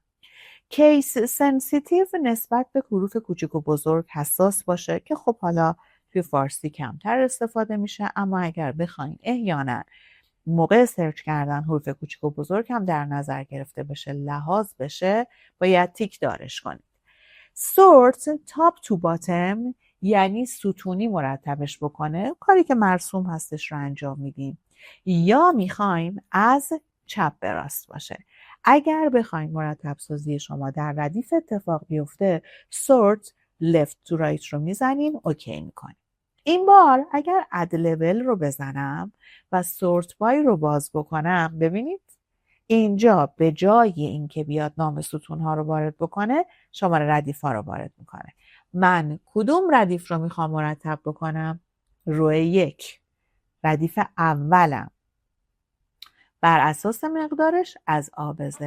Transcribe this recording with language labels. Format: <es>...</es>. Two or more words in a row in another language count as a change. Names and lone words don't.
<en>case sensitive</en> <fa>نسبت به حروف کوچک و بزرگ حساس باشه، که خب حالا توی فارسی کمتر استفاده میشه، اما اگر بخواین احیانا موقع سرچ کردن حروف کوچک و بزرگ هم در نظر گرفته بشه، لحاظ بشه، باید تیک دارش کنید.</fa> <en>sort top to bottom</en> <fa>یعنی ستونی مرتبش بکنه، کاری که مرسوم هستش رو انجام میدیم. یا میخوایم از چپ به راست باشه. اگر بخوایم مرتب سازی شما در ردیف اتفاق بیفته،</fa> <en>sort left to right</en> <fa>رو میزنیم، اوکی میکنیم. این بار اگر</fa> <en>add level</en> <fa>رو بزنم و</fa> <en>sort by</en> <fa>رو باز بکنم، ببینید اینجا به جای اینکه بیاد نام ستون ها رو وارد بکنه، شماره ردیف ها رو وارد میکنه. من کدوم ردیف رو میخوام مرتب بکنم؟ رو 1، ردیف اولم، بر اساس مقدارش از A به Z.</fa>